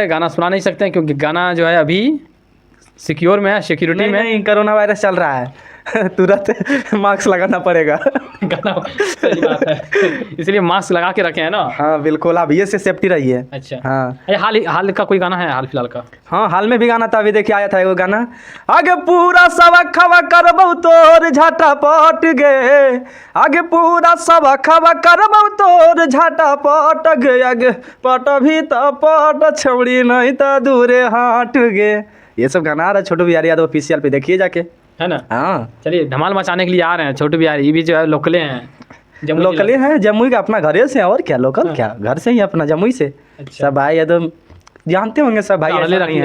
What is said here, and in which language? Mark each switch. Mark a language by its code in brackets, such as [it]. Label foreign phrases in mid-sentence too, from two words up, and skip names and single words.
[hi] गाना सुना नहीं सकते हैं क्योंकि गाना जो है अभी सिक्योर में है, सिक्योरिटी नहीं में। नहीं, कोरोना वायरस चल रहा है तुरंत मास्क लगाना पड़ेगा। गाना सही बात है, इसलिए मास्क लगा के रखे हैं ना। हाँ बिल्कुल, आप ये से सेफ्टी रहिए। अच्छा। हाँ अरे हाल का कोई गाना है हाल फिलहाल का? हाँ, हाल में भी गाना था, अभी देखिए आया था एगो गाना, [anp] आगे पूरा सवा खवा करबौ तोर झाटा पट गे, आगे पूरा सवा खवा करबौ तोर झाटा पट गे, आगे पट भी तो पट छौड़ी नहीं तो दूरे हाट गे। [hi] ये सब गाना आ रहा है छोटू बिहारी यादव ऑफिशियल पे, देखिए जाके। है ना। हाँ चलिए धमाल मचाने के लिए आ रहे हैं छोटे बिहारी, ये भी जो है लोकले हैं, जमुई लोकली हैं, जमुई का अपना घरे से, और क्या लोकल क्या, घर से ही अपना जमुई से। अच्छा। सब भाई एकदम जानते होंगे सब भाई, ले ऐसा रखी